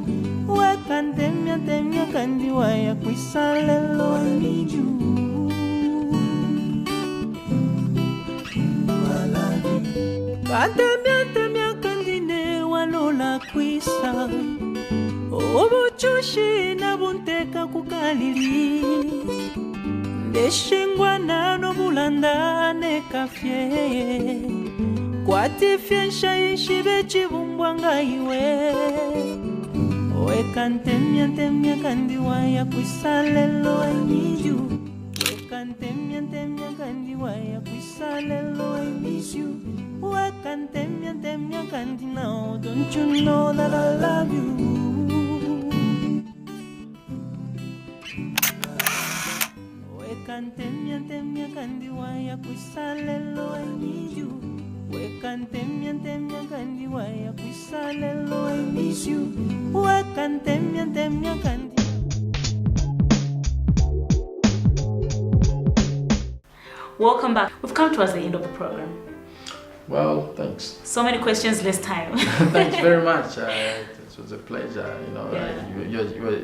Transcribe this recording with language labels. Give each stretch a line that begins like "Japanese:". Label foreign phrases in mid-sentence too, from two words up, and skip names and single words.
Bemba: Wekantemia temia kandi waya kwisalelo,
English: I need you. I love you.
Bemba: Kantemia temia kandi ne walola kwisa. Obuchushi na bunteka kukalili. Ndeshingwa nano bulanda ne kafye. Kwati fiensha ishibe chibumbwanga iwe. Wekantemia temia kandiwaya kwisalelo,
English: I need you.
Bemba: Wekantemia temia kandiwaya kwisalelo,
English: I miss you.
Bemba: Wekantemia temia kandi
English: now, don't you know that I love you?
Bemba: Wekantemia temia kandiwaya kwisalelo,
English: I need you.
Bemba: Wekantemia temia kandiwaya kwisalelo,
English: I miss you.
Bemba: Wekantemia temia kandi.
English: Welcome back. We've come towards the end of the program. Well, thanks. So many questions, less time. Thanks very much. It was a pleasure. You know, Yeah.